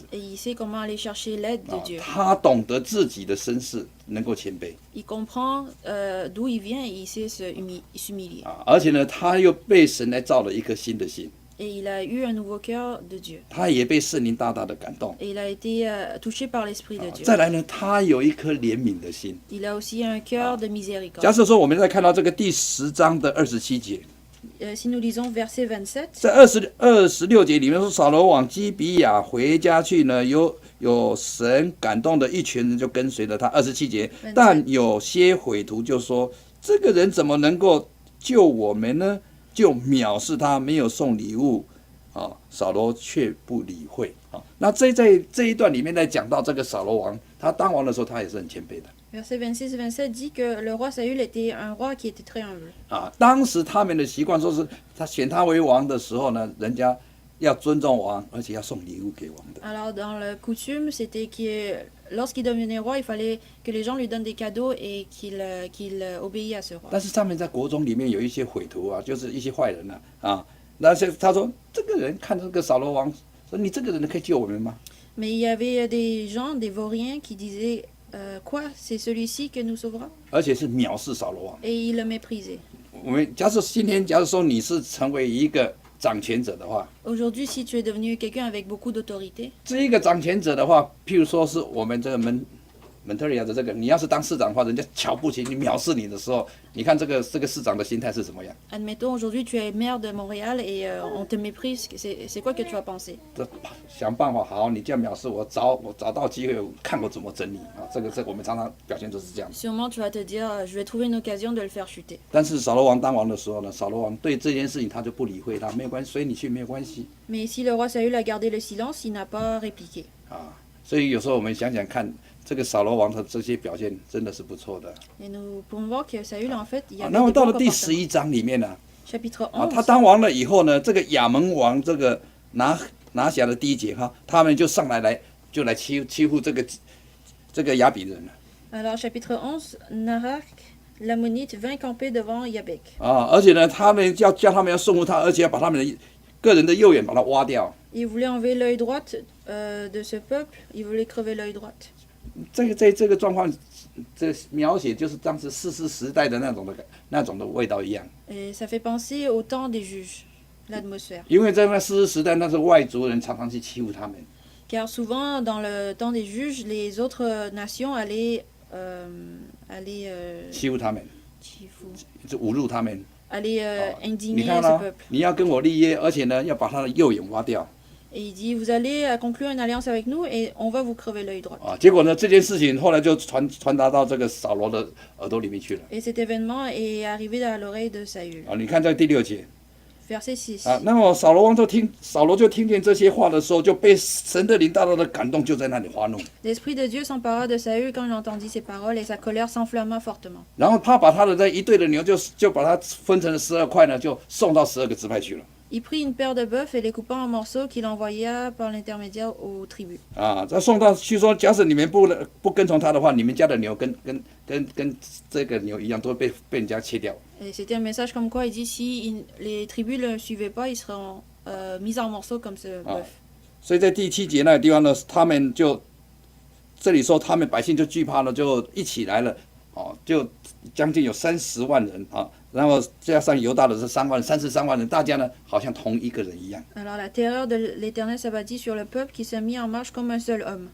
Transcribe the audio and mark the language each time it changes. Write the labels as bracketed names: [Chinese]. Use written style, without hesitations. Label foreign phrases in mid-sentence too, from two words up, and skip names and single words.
[French] Et il sait comment aller chercher l'aide de 啊 Dieu. [Chinese] 他懂得自己的身世，能够谦卑 [French] Il comprend d'où il vient et il sait s'humilier. [Chinese] 啊，而且呢，他又被神来造了一颗新的心， [French] Et il a eu un nouveau cœur de Dieu. [Chinese] 他也被圣灵大大的感动。 [French] Et il a été touché par l'Esprit de Dieu. [Chinese] 再来呢，他有一颗怜悯的心。 [French] Il a aussi un cœur de [Chinese] 假 [French] miséricorde. [Chinese] 设说，我们再看到这个第10章的27节， [French] Si nous lisons verset 27, [Chinese] 在26节里面说，扫罗往基比亚回家去呢，有神感动的一群人就跟随了他。27节，但有些匪徒就说，这个人怎么能够救我们呢？就藐视他，没有送礼物。啊，扫罗却不理会。啊，那在这一段里面在讲到这个扫罗王，他当王的时候，他也是很谦卑的。 [French] verset 26-27 dit que le roi Saül était un roi qui était très humble. [Chinese] 啊，当时他们的习惯说是他选他为王的时候呢，人家要尊重王，而且要送礼物给王的。 [French] Alors dans la coutume, c'était que lorsqu'il devenait roi, il fallait que les gens lui donnent des cadeaux et qu'il obéisse à ce roi. [Chinese] 但是上面在国中里面有一些匪徒啊，就是一些坏人啊，那些他说这个人看这个扫罗王，说你这个人可以救我们吗？ [French] Mais il y avait des gens, des vauriens, qui disaient quoi, c'est celui-ci que nous sauvera? [Chinese] 而且是藐视扫罗王。 [French] Et ils le méprisaient. [Chinese] 我们假设今天，假如说你是成为一个掌权者的话， [French] Aujourd'hui, si tu es devenu quelqu'un avec beaucoup d'autorité, [Chinese] 这一个掌权者的话，譬如说是我们这个蒙特利尔的这个，你要是当市长的话，人家瞧不起你、藐视你的时候，你看这个市长的心态是怎么样？ [French] admettons aujourd'hui tu es maire de Montréal et on te méprise, c'est quoi que tu vas penser? [Chinese] 想办法，好，你这样藐视我，找到机会，看我怎么整你啊！这我们常常表现就是这样。 [French] Sûrement tu vas te dire, je vais trouver une occasion de le faire chuter. [Chinese] 但是扫罗王当王的时候呢，扫罗王对这件事情他就不理会他，没有关系，随你去没有关系 [French] Mais si le roi Saül a gardé le silence, il n'a pas répliqué. 啊。 [Chinese] 所以有时候我们想想看，这个扫罗王的这些表现真的是不错的。 [French] Et nous pouvons voir que Saül, en fait, il y 啊， avait [Chinese] 那么 [French] des [Chinese] 到 [French] bons [Chinese] 了第 [French] comportements. [Chinese] 11章里面呢， [French] Chapitre [Chinese] 啊，他 [French] 11, [Chinese] 当王了以后呢，这个亚门王这个拿辖的第一节哈，他们就上来就来欺负这这个亚比人了 [French] Alors, chapitre 11, Narak, l'ammonite, vint camper devant Yabek. [Chinese] 啊，而且呢，他们叫他们要送服他，而且要把他们的个人的右眼把它挖掉。 [French] Il voulait enlever l'œil droit de ce peuple, il voulait crever l'œil droit. [Chinese] 这个状况，这描写就是当时士师时代的那种的味道一样。 [French] Et ça fait penser au temps des juges, l'atmosphère. [Chinese] 因为在那士师时代，那是外族人常常去欺负他们。 [French] Car souvent, dans le temps des juges, les autres nations allaient, [Chinese] 欺负他们， 就侮辱他们。 [French] allaient [Chinese] 你 [French] indigner [Chinese] 看 [French] ce 啊， peuple. [Chinese] 你要跟我立约，而且呢，要把他的右眼挖掉 [French] Et il dit, vous allez conclure une alliance avec nous et on va vous crever l'œil droit. 啊。 [Chinese] 结果呢，这件事情后来就传达到这个扫罗的耳朵里面去了 [French] Et cet événement est arrivé à l'oreille de Saül. [Chinese] 啊。你看在第6节 [French] Verset 6. [Chinese] 啊，那么扫罗就听见这些话的时候，就被神的灵大大的感动，就在那里发怒。 [French] L'Esprit de Dieu s'empara de Saül quand il entendit ces paroles et sa colère s'enflamma fortement. [Chinese] 然后他把他的这一对的牛就把它分成了12块呢，就送到12个支派去了。 [French] Il prit une paire de bœufs et les coupa en morceaux qu'il envoya par l'intermédiaire aux tribus. [Chinese] 啊，再送到去说，假使你们不跟从他的话，你们家的牛跟这个牛一样，都会被人家切掉。 [French] Et c'était un message comme quoi il dit si les tribus ne le suivaient pas, ils seront mis en morceaux comme ce bœuf. [Chinese] 所以在第7节那个地方呢，他们就这里说，他们百姓就惧怕了，就一起来了，哦，就将近有30万人啊，然后加上犹大的是33万人，大家呢好像同一个人一样。 [French] Alors la terreur de l'Éternel s'abattit sur le peuple qui se mit en marche comme un seul homme.